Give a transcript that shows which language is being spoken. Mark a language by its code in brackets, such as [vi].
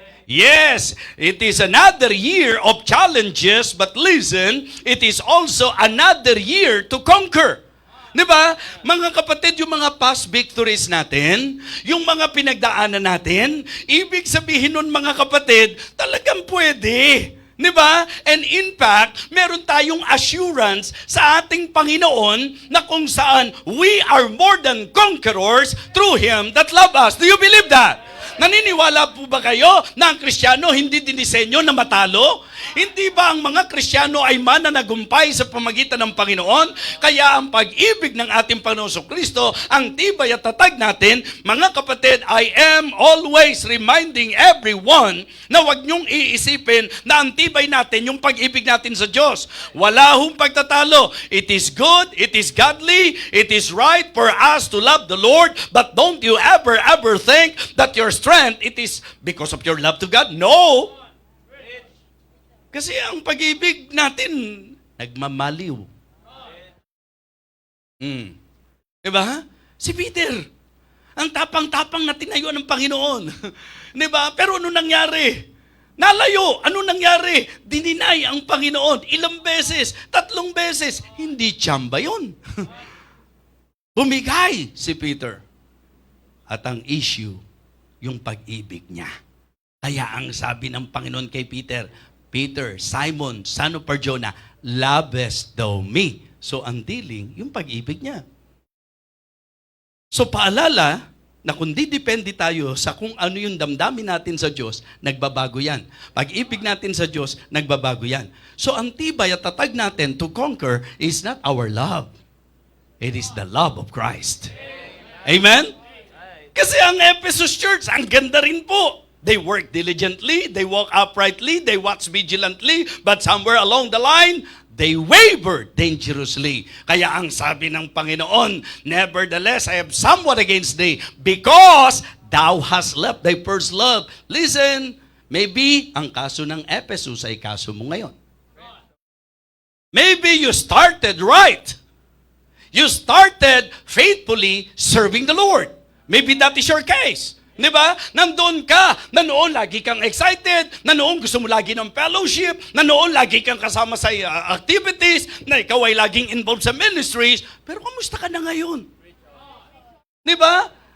[en] Yes, it is another year of challenges, but listen, it is also another year to conquer. [tl] Di ba? Mga kapatid, yung mga past victories natin, yung mga pinagdaanan natin, ibig sabihin nun, mga kapatid, talagang pwede. Di ba? [en] And in fact, [tl] meron tayong assurance sa ating Panginoon na kung saan [en] we are more than conquerors through Him that love us. Do you believe that? [tl] Naniniwala po ba kayo na ang Kristiyano hindi dinisenyo na matalo? Hindi ba ang mga Kristiyano ay mananagumpay sa pamagitan ng Panginoon? Kaya ang pag-ibig ng ating Panginoon Kristo, ang tibay at tatag natin, mga kapatid, [en] I am always reminding everyone [tl] na huwag niyong iisipin na ang tibay natin yung pag-ibig natin sa Diyos. Wala hong pagtatalo. [en] It is good, it is godly, it is right for us to love the Lord, but don't you ever think that your strength, it is because of your love to God? No! [tl] Kasi ang pag-ibig natin, nagmamaliw. Diba? Si Peter, ang tapang-tapang na tinayo ng Panginoon. Diba? Pero ano nangyari? Nalayo. Ano nangyari? Dininay ang Panginoon. Ilang beses? 3 beses. Hindi tsamba yun. Bumigay si Peter. At ang issue, yung pag-ibig niya. Kaya ang sabi ng Panginoon kay Peter, [en] Peter, Simon, son of Barjona, lovest thou me? [tl] So ang dealing, yung pag-ibig niya. So paalala na kung di depende tayo sa kung ano yung damdamin natin sa Diyos, nagbabago yan. Pag-ibig natin sa Diyos, nagbabago yan. So ang tibay at tatag natin [en] to conquer is not our love. It is the love of Christ. Amen? [tl] Kasi ang Ephesus Church, ang ganda rin po. [en] They work diligently, they walk uprightly, they watch vigilantly, but somewhere along the line, they waver dangerously. [tl] Kaya ang sabi ng Panginoon, [en] nevertheless, I have somewhat against thee, because thou hast left thy first love. Listen, maybe [tl] ang kaso ng Ephesus ay kaso mo ngayon. [en] Maybe you started right. You started faithfully serving the Lord. Maybe that is your case. [tl] Di ba? Nandoon ka, na noon lagi kang excited, na noon gusto mo lagi ng fellowship, na noon lagi kang kasama sa activities, na ikaw ay laging involved sa ministries, pero kamusta ka na ngayon? Di ba?